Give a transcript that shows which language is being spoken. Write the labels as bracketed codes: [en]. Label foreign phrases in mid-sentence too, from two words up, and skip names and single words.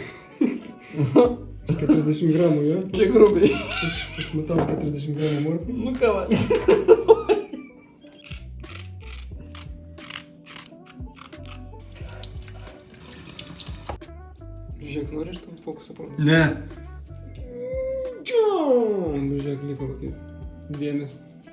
[ru] 40 граммов, я? [lt] Čia grubiai. [ru] Посмотрел 40 граммов моркови. [lt] Nu ką va. Žiūrėk, nori tam fokusą parodyti? Ne. Žiūrėk, liko kokį dėmesį.